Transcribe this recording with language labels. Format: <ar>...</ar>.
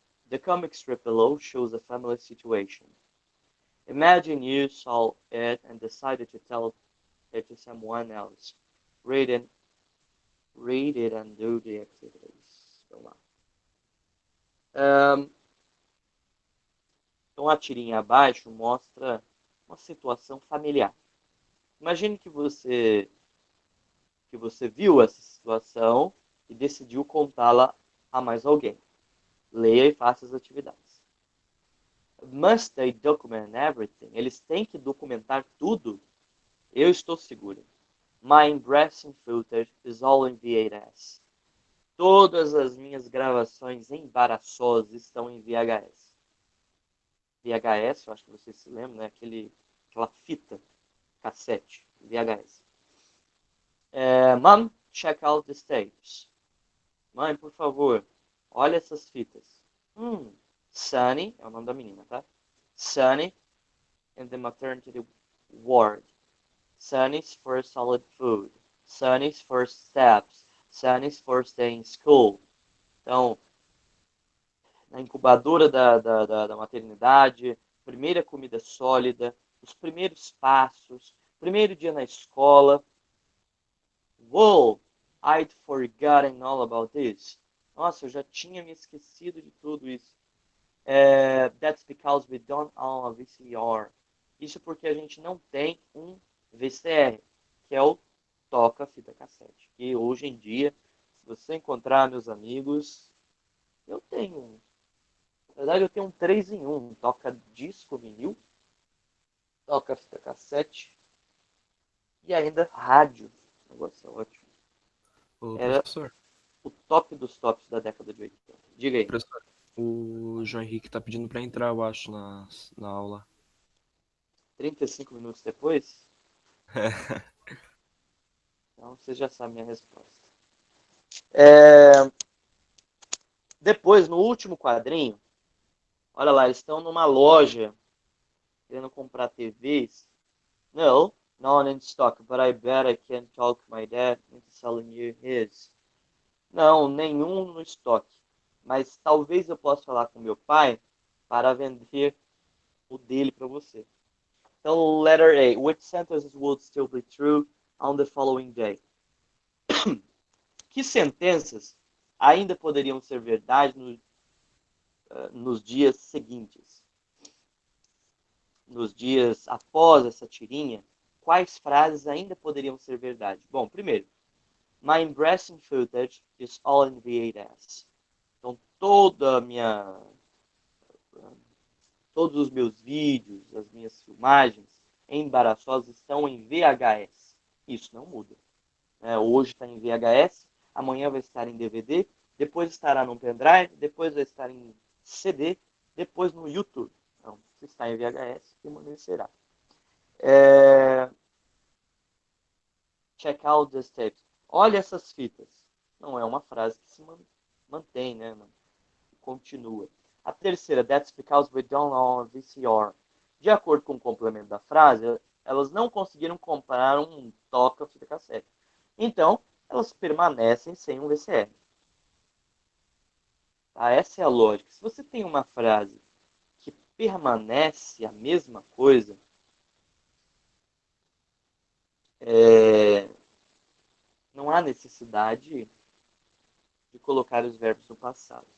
<en>The comic strip below shows a family situation. Imagine you saw it and decided to tell it to someone else. Read it and do the activities.</en> <pt>Vamos lá. Então, a tirinha abaixo mostra uma situação familiar. Imagine que você viu essa situação e decidiu contá-la a mais alguém. Leia e faça as atividades.</pt> <en>Must they document everything?</en> <pt>Eles têm que documentar tudo? Eu estou seguro.</pt> <en>My embarrassing footage is all in VHS.</en> <pt>Todas as minhas gravações embaraçosas estão em VHS. VHS, eu acho que vocês se lembram, né? Aquela fita cassete, VHS.</pt> <en>Mom, check out the tapes.</en> <pt>Mãe, por favor, olha essas fitas. Sunny, é o nome da menina, tá?</pt> <en>Sunny in the maternity ward. Sunny's first solid food. Sunny's first steps. Sunny's first day in school.</en> <pt>Então, na incubadora da maternidade, primeira comida sólida, os primeiros passos, primeiro dia na escola. Whoa,</pt> <en>I'd forgotten all about this.</en> <pt>Nossa, eu já tinha me esquecido de tudo isso.</pt> <en>That's because we don't own a VCR.</en> <pt>Isso porque a gente não tem um VCR, que é o toca-fita cassete. E hoje em dia, se você encontrar, meus amigos, eu tenho um. Na verdade, eu tenho um 3 em 1. Toca disco vinil, toca fita cassete e ainda rádio. O negócio é ótimo. Ô, Era professor, o top dos tops da década de 80. Diga aí. professor, o João Henrique tá pedindo pra entrar, eu acho, na aula. 35 minutos depois, então você já sabe a minha resposta. Depois, no último quadrinho, olha lá, eles estão numa loja querendo comprar TVs.</pt> <en>No, none in stock, but I bet I can talk my dad into selling you his.</en> <pt>Não, nenhum no estoque. Mas talvez eu possa falar com meu pai para vender o dele para você. Então,</pt> <en>letter A. Which sentences would still be true on the following day?</en> <pt>Que sentenças ainda poderiam ser verdade nos dias seguintes? Nos dias após essa tirinha, quais frases ainda poderiam ser verdade? Bom, primeiro,</pt> <en>my embarrassing footage is all in VHS.</en> <pt>Então, todos os meus vídeos, as minhas filmagens embaraçosas estão em VHS. Isso não muda. Hoje está em VHS, amanhã vai estar em DVD, depois estará no pendrive, depois vai estar em CD, depois no YouTube. Então, se está em VHS, permanecerá.</pt> <en>Check out these tapes.</en> <pt>Olha essas fitas. Não é uma frase que se mantém, né? Continua. A terceira,</pt> <en>that's because we don't own a VCR.</en> <pt>De acordo com o complemento da frase, elas não conseguiram comprar um toca-fita cassete. Então, elas permanecem sem um VCR. Tá? Essa é a lógica. Se você tem uma frase que permanece a mesma coisa, não há necessidade de colocar os verbos no passado.</pt>